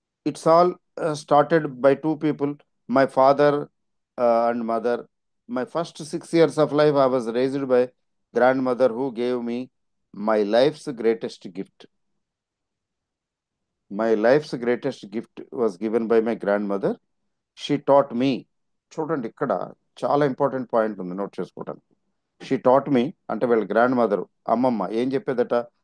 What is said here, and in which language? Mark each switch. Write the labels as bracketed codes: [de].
[en] It's all started by two people, my father and mother. My first 6 years of life I was raised by grandmother who gave me my life's greatest gift. My life's greatest gift was given by my grandmother. She taught me. [te] చూడండి, ఇక్కడ చాలా important point ఉంది, note చేసుకోవడానికి. [en] she taught me [te] అంటే వీళ్ళ grand mother, అమ్మమ్మ ఏం చెప్పేదట?